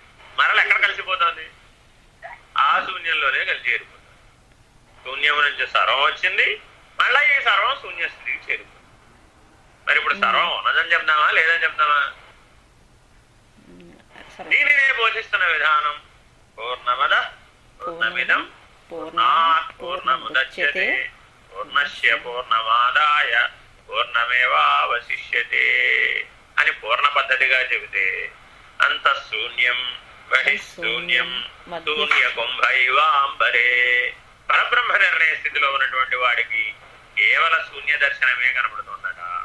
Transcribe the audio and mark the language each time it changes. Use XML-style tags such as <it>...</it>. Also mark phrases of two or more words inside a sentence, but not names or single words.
<te>మరల ఎక్కడ కలిసిపోతుంది? ఆ శూన్యంలోనే కలిసి చేరిపోతుంది. శూన్యం నుంచి సర్వం వచ్చింది, మళ్ళా ఈ సర్వం శూన్య స్థితికి చేరిపోతుంది. మరి ఇప్పుడు సర్వం ఉన్నదని చెప్తామా లేదని చెప్తామా? దీనినే బోధిస్తున్న విధానం</te> <sa>పూర్ణమద పూర్ణమిదం పూర్ణాత్ పూర్ణముదచ్యతే పూర్ణస్య పూర్ణమాదాయ పూర్ణమేవావశిష్యతే</sa> <te>అని పూర్ణ పద్ధతిగా చెబితే</te> <sa>అంతఃశూన్యం బహిఃశూన్యం శూన్య కుంభైవాంబరే.</sa> <te>పరబ్రహ్మ నిర్ణయ స్థితిలో ఉన్నటువంటి వాడికి కేవల శూన్య దర్శనమే కనబడుతుందట.</te>